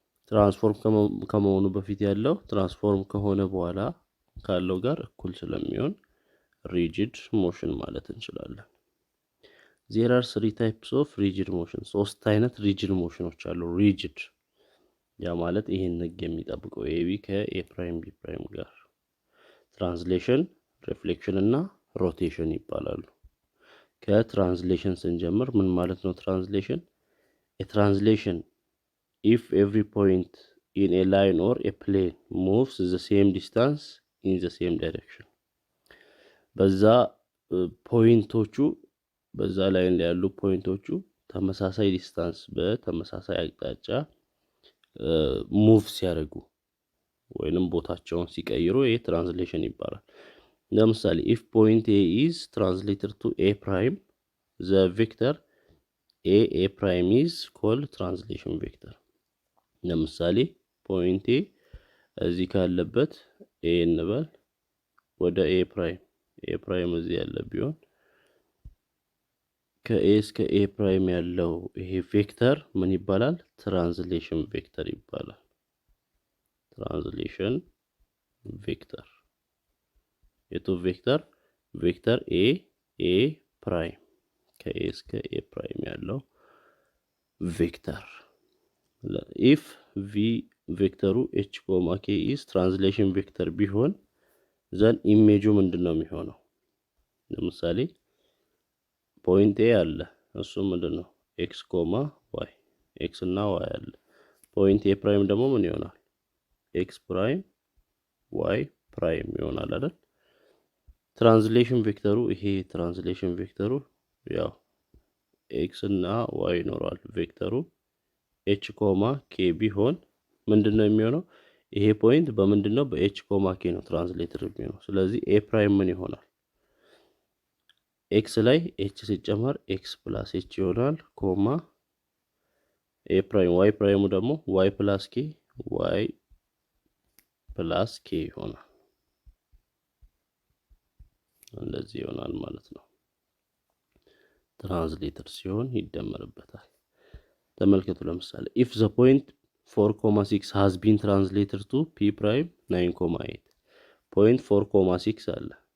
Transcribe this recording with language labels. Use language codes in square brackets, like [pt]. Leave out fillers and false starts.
[am] ትራንስፎርም ከመሆኑ በፊት ያለው ትራንስፎርም ከሆነ በኋላ ካለው ጋር እኩል ስለሚሆን ሪጂድ ሞሽን ማለት እንችላለን። [en] there are three types of rigid motion [am] ሶስት አይነት ሪጂድ ሞሽኖች አሉ። ሪጂድ ያ ማለት ይሄን ህግ የሚጠብቀው AB ከA prime B prime ጋር ትራንስሌሽን፣ ሪፍሌክሽን እና ሮቴሽን ይባላሉ። ከትራንስሌሽን ስንጀምር ምን ማለት ነው? [en] ትራንስሌሽን a translation if every point in a line or a plane moves the same distance in the same direction [am] በዛ ፖይንቶቹ በዛ ላይን ላይ ያሉ ፖይንቶቹ ተመሳሳይ ዲስታንስ በተመሳሳይ አቅጣጫ ሙቭ ሲያደርጉ ወይንም ቦታቸውን ሲቀይሩ ይሄ ትራንስሌሽን ይባላል። ለምሳሌ [en] if point A is translated to A prime the vector A prime is called translation vector። [am] ለምሳሌ ፖይንት A እዚህ ካለበት A እንበል ወደ A prime እዚህ ያለ ቢሆን ከA እስከ A prime ያለው ይሄ ቬክተር ምን ይባላል? ትራንስሌሽን ቬክተር ይባላል። ትራንስሌሽን ቬክተር የቱ ቬክተር? ቬክተር A prime ከA እስከ A prime ያለው ቬክተር። [en] if V [am] ቬክተሩ H, K is ትራንስሌሽን ቬክተር ቢሆን ዘን ኢሜጁ ምንድነው የሚሆነው? ለምሳሌ ፖይንት A አለ እሱ ምንድነው? X, Y X እና Y አለ። ፖይንት A prime ደግሞ ምን ይሆናል? X prime Y prime ይሆናል አይደል? ትራንስሌሽን ቬክተሩ ይሄ ትራንስሌሽን ቬክተሩ ያው X እና Y ይኖራል። ቬክተሩ H, K ቢሆን ምንድነው የሚሆነው? ይሄ ፖይንት በምንድነው? በH, K ነው ትራንስሌትድ የሚሆነው። ስለዚህ A prime ምን ይሆናል? X ላይ H ሲጨመር X plus H ይሆናል፣ ኤ ፕራይም ዋይ ፕራይሙ ደግሞ ዋይ ፕላስ ኬ ዋይ ፕላስ ኬ ይሆናል። እንደዚህ ይሆናል ማለት ነው። ትራንስሌተር ሲሆን ይደመርበታል። ተመልከቱ ለምሳሌ [en] if the point 4,6 has been translated to p prime 9,8 [am] point 4,6 አለ